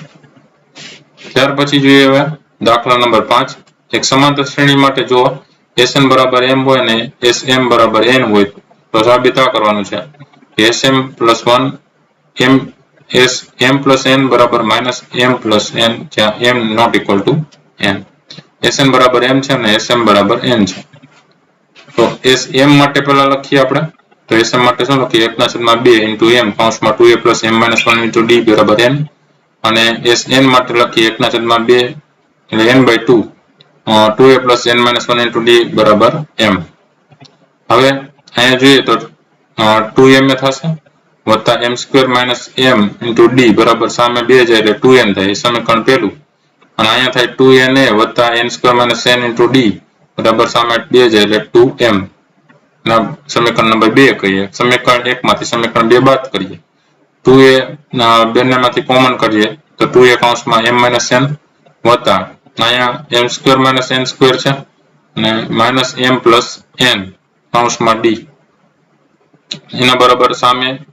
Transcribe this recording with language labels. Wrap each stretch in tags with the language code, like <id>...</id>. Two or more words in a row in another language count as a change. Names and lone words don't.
<gu>ત્યાર પછી જોઈએ હવે દાખલા નંબર 5 એક સમાંતર શ્રેણી માટે જો Sn બરાબર m હોય અને Sm બરાબર n હોય તો સાબિત આ કરવાનું છે Sm plus 1 m plus n બરાબર</gu> <en>minus m plus n</en> <gu>જ્યાં m</gu> <en>not equal to</en> <gu>n Sn બરાબર m છે અને Sm બરાબર n છે તો Sm માટે પહેલા લખીએ આપણે તો Sm માટે શું લખીએ 1/2 into m કૌંસમાં 2a</gu> <en>plus m minus 1 into d</en> <gu>બરાબર n અને Sn માટે લખીએ 1/2 એટલે n/2 2a</gu> <en>plus n minus 1 into d</en> <gu>બરાબર m હવે અહીંયા જોઈએ તો 2m એ થશે વત્તા m² minus m into d બરાબર સામે 2 જાય એટલે 2n થાય સમીકરણ પહેલું અને અહીંયા થાય 2na વત્તા n²</gu> <en>minus n into d</en> <gu>બરાબર સામે 2 જાય એટલે 2m ના સમીકરણ નંબર 2 કહીએ સમીકરણ 1 માંથી સમીકરણ 2 બાદ કરીએ 2a બંનેમાંથી કોમન કરીએ તો 2a કૌંસમાં m minus n વત્તા અહીંયા m² minus n² છે અને</gu> <en>minus m plus n</en> <gu>કૌંસમાં d એના બરાબર સામે</gu>